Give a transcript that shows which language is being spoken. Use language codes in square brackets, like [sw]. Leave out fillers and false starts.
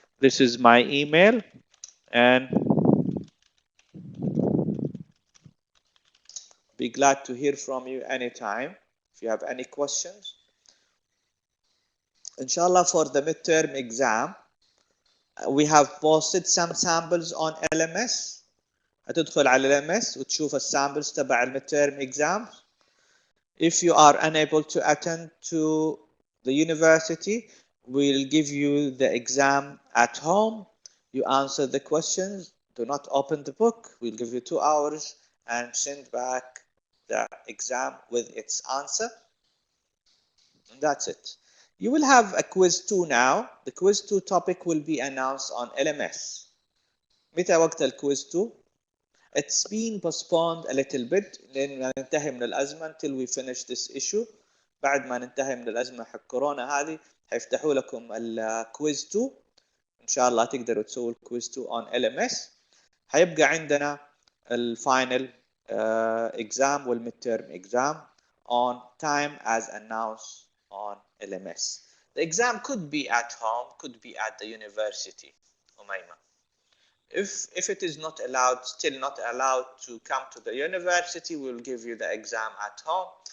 [en] This is my email, and be glad to hear from you anytime if you have any questions. Inshallah, for the midterm exam, we have posted some samples on LMS. [ar] هتدخل على LMS وتشوف السامبلز تبع المidterm exam. [en] If you are unable to attend to the university, we'll give you the exam at home. You answer the questions. Do not open the book. We'll give you 2 hours and send back the exam with its answer. And that's it. You will have a quiz 2 now. The quiz 2 topic will be announced on LMS. [ar] متى وقت الكويز 2? [en] It's been postponed a little bit [ar] لأن ننتهي من الأزمة [en] until we finish this issue. [ar] بعد ما ننتهي من الأزمة حق كورونا هذه هيفتحوا لكم الكويز 2. إن شاء الله تقدروا تسووا الكويز 2 on LMS. هيبقى عندنا الفاينل [en] exam والmidterm exam on time as announced on LMS. The exam could be at home, could be at the university. Umayma. If it is not allowed, still not allowed to come to the university, we will give you the exam at home.